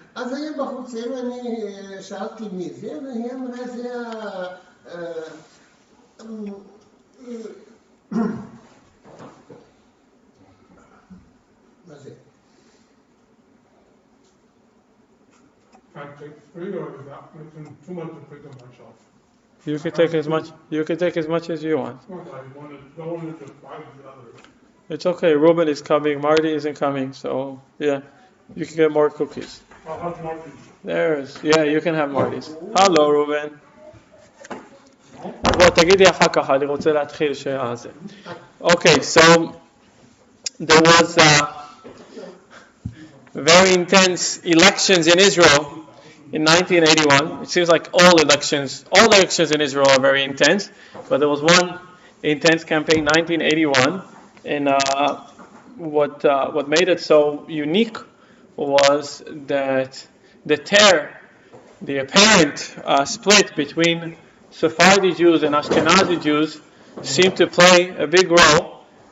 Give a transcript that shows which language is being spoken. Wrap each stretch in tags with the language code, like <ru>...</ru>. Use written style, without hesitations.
<he>אז היה בחור צעיר ואני שאלתי מי זה, והיא אמרה זה מה זה?</he> <en>I take 3 or is that making too much to pick up myself? You can take as much. You can take as much as you want. I don't want to buy the others. It's okay. Ruben is coming. Marty isn't coming. So yeah, you can get more cookies. I'll have Marty. There's. Yeah, you can have Marty's. Hello, Ruben.</en> <he>בוא תגידי אחר כך. אני רוצה להתחיל שעה זה.</he> <en>Okay, so there was very intense elections in Israel in 1981. It seems like all elections in Israel are very intense, but there was one intense campaign, 1981, and what made it so unique was that the apparent split between Sephardi Jews and Ashkenazi Jews seemed to play a big role.</en>